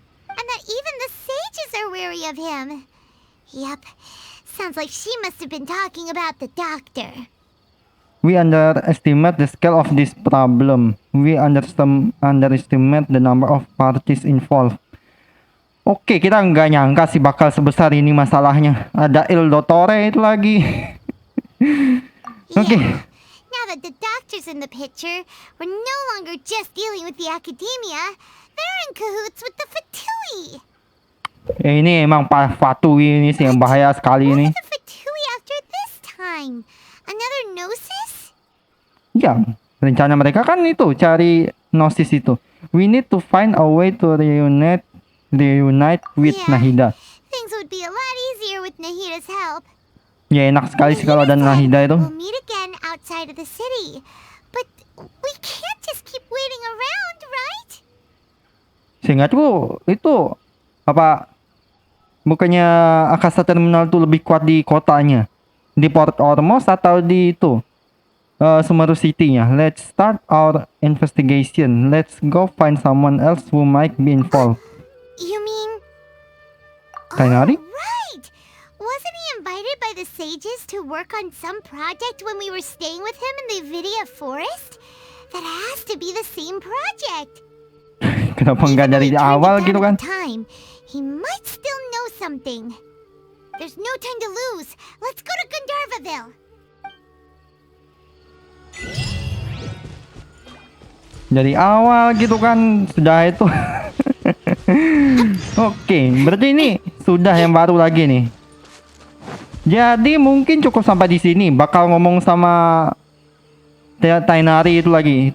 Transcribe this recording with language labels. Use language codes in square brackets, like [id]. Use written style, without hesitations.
[en] And that even the sages are wary of him. Yep, sounds like she must have been talking about the Doctor. We underestimate the scale of this problem. We underestimate the number of parties involved. [id] Oke, kita nggak nyangka sih bakal sebesar ini masalahnya. Ada Il Dottore itu lagi. Oke. [en] Yeah. Now that the Doctor's in the picture, we're no longer just dealing with the academia. They're in cahoots with the Fatui. [id] Ini emang Fatui ini sih yang bahaya sekali [en] What [id] ini. [en] are the Fatui after this time? Another Gnosis? [id] Ya, rencana mereka kan itu cari Gnosis itu. [en] We need to find a way to reunite with Yeah. Nahida. Things would be a lot easier with Nahida's help. [id] Ya enak sekali sih kalau ada Nahida itu. [en] We'll meet again outside of the city. But we can't just keep waiting around, right? [id] Seingatku itu apa? Bukannya Akasa Terminal itu lebih kuat di kotanya, di Port Ormos atau di itu Sumeru City-nya. [en] Let's start our investigation. Let's go find someone else who might be involved. You mean... Tainari? Oh, right! Wasn't he invited by the sages to work on some project when we were staying with him in the Vidia Forest? That has to be the same project. [id] Kenapa nggak dari [en] Even though he turned [id] awal [en] it down [id] gitu [en] at [id] kan? [en] the time, he might still know something. There's no time to lose. Let's go to Gandharvaville. [id] Dari awal gitu kan sudah itu. Oke, berarti ini sudah yang baru lagi nih. Jadi mungkin cukup sampai di sini. Bakal ngomong sama Tainari itu lagi.